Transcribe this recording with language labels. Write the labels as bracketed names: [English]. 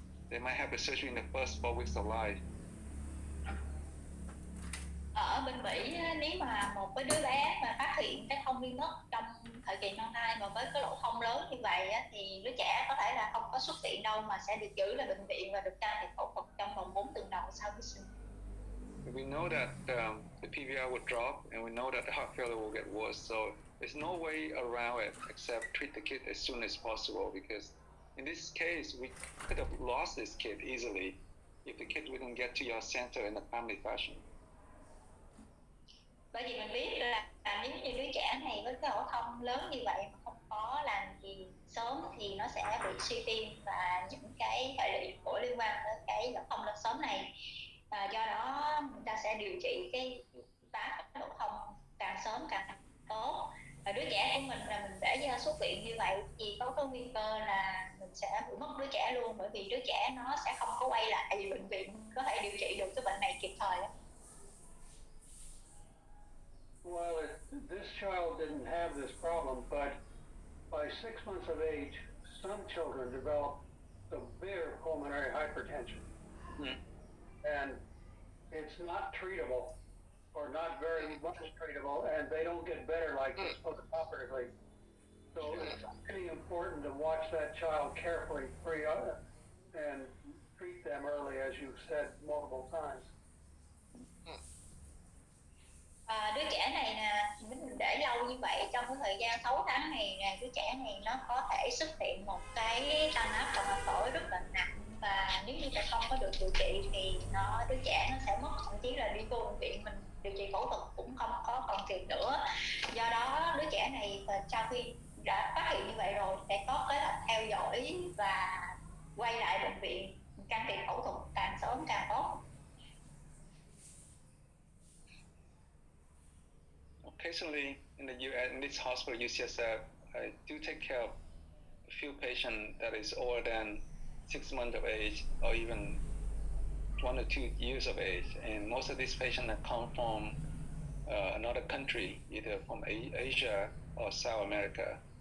[English] They might have the surgery in the first 4 weeks of life. [Vietnamese] Ở bên Mỹ nếu mà một cái đứa bé mà phát hiện cái thông liên thất trong thời kỳ mang thai mà với cái lỗ thông lớn như vậy thì đứa trẻ có thể là không có xuất viện đâu mà sẽ được giữ lại bệnh viện và được can thiệp phẫu thuật trong vòng 4 tuần đầu sau khi sinh. [English] we know that the PVR would drop, and we know that the heart failure will get worse. So there's no way around it except treat the kid as soon as possible, because in this case, we could have lost this kid easily if the kid wouldn't get to your center in a timely fashion. [Vietnamese] Bởi vì mình biết là nếu như đứa trẻ này với cái ổ thông lớn như vậy mà không có làm gì sớm thì nó sẽ bị suy tim và những cái hệ lụy của liên quan tới cái ổ thông lên sớm này. Do đó người ta sẽ điều trị cái phá ổ thông càng sớm càng tốt. Và đứa trẻ của mình là mình để xuất viện như vậy thì có nguy cơ là mình sẽ bị mất đứa trẻ luôn, bởi vì đứa trẻ nó sẽ không có quay lại vì bệnh viện có thể điều trị được cái bệnh này kịp thời. [English] Well, this child didn't have this problem, but by 6 months of age, some children develop severe pulmonary hypertension. And it's not treatable, or not very much treatable, and they don't get better like this postoperatively. So it's really important to watch that child carefully and treat them early, as you've said multiple times. [Vietnamese] Đứa trẻ này nè, mình để lâu như vậy trong cái thời gian 6 tháng này nè, đứa trẻ này nó có thể xuất hiện một cái tăng áp động mạch phổi rất là nặng, và nếu như mà không có được điều trị thì đứa trẻ nó sẽ mất, thậm chí là đi vô bệnh viện mình điều trị phẫu thuật cũng không có còn kịp nữa. Do đó đứa trẻ này sau khi đã phát hiện như vậy rồi sẽ có kế hoạch theo dõi và quay lại bệnh viện can thiệp phẫu thuật càng sớm càng tốt. [English] Occasionally in the US, in this hospital, UCSF, I do take care of a few patients that is older than 6 months of age, or even 1 or 2 years of age. And most of these patients have come from another country, either from Asia or South America.